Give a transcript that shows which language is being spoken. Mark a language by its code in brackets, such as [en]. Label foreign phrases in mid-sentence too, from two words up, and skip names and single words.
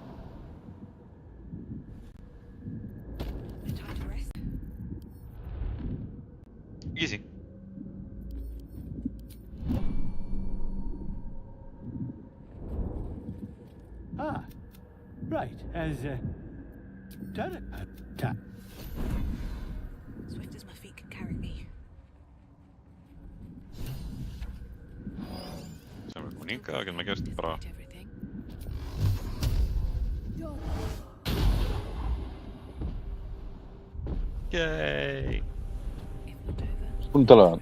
[en] Easy. Ah, right. As done Swift as my feet can carry me. [is] Sem við komin hingað, getum við gert bara... [en] Yay! [is] Búin að tala um hann?